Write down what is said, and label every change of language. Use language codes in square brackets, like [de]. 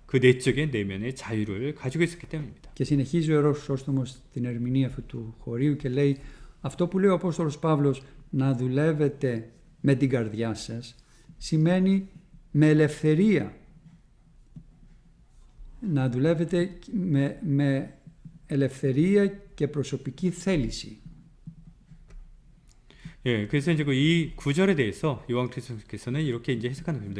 [ko] 그 내적인 내면의 자유를 가지고 있었기 때문입니다. [el] Και συνεχίζει ο Ιερός Χρυσόστομος την ερμηνεία αυτού του χωρίου και λέει, αυτό που λέει ο Απόστολος Παύλος, να δουλεύετε με την καρδιά σας, σημαίνει με ελευθερία. Να δουλεύετε με ελευθερία και προσωπική θέληση. [ko] 예, 그래서 이제 이 구절에 대해서 요한 그리스도께서는 이렇게 이제 해석하는 겁니다.